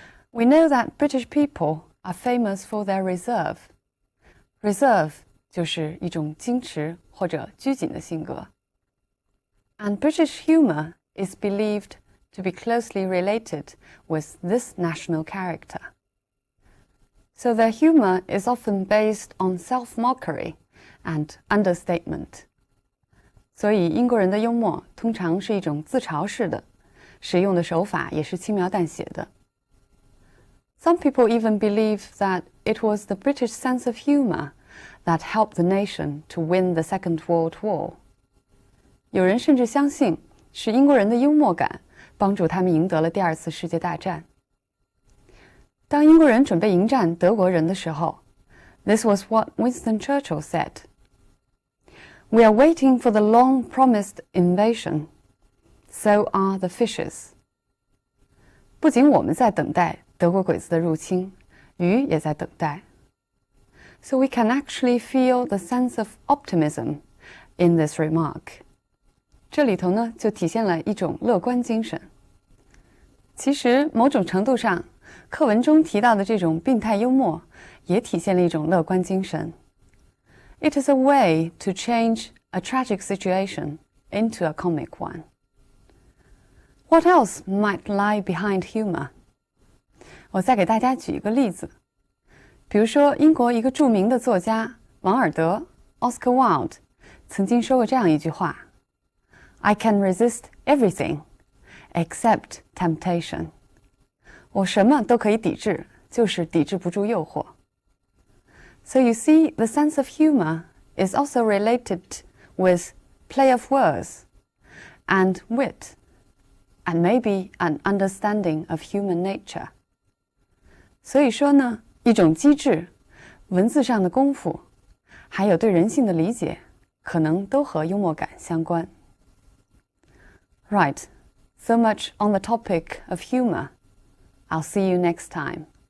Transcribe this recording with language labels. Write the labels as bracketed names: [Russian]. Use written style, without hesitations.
[English] We know that British people are famous for their reserve. [Chinese] Reserve 就是一种矜持或者拘谨的性格。 [English] And British humor is believed to be closely related with this national character. So their humor is often based on self-mockery and understatement. [Chinese] 所以英国人的幽默通常是一种自嘲式的，使用的手法也是轻描淡写的。 [English] Some people even believe that it was the British sense of humor that helped the nation to win the Second World War. [Chinese] 有人甚至相信是英国人的幽默感帮助他们赢得了第二次世界大战。当英国人准备迎战德国人的时候 ， [English] This was what Winston Churchill said. We are waiting for the long-promised invasion. So are the fishes. [Chinese] 不仅我们在等待德国鬼子的入侵，鱼也在等待。 [English] So we can actually feel the sense of optimism in this remark. [Chinese] 这里头呢，就体现了一种乐观精神。其实，某种程度上，课文中提到的这种病态幽默，也体现了一种乐观精神。 [English] It is a way to change a tragic situation into a comic one. What else might lie behind humor? [Chinese] 我再给大家举一个例子，比如说英国一个著名的作家王尔德 Oscar Wilde 曾经说过这样一句话 [English] I can resist everything except temptation. [Chinese] 我什么都可以抵制，就是抵制不住诱惑。 [English] So you see, the sense of humor is also related with play of words and wit, and maybe an understanding of human nature. [Chinese] 所以说呢，一种机智、文字上的功夫，还有对人性的理解，可能都和幽默感相关。 [English] Right, so much on the topic of humor. I'll see you next time.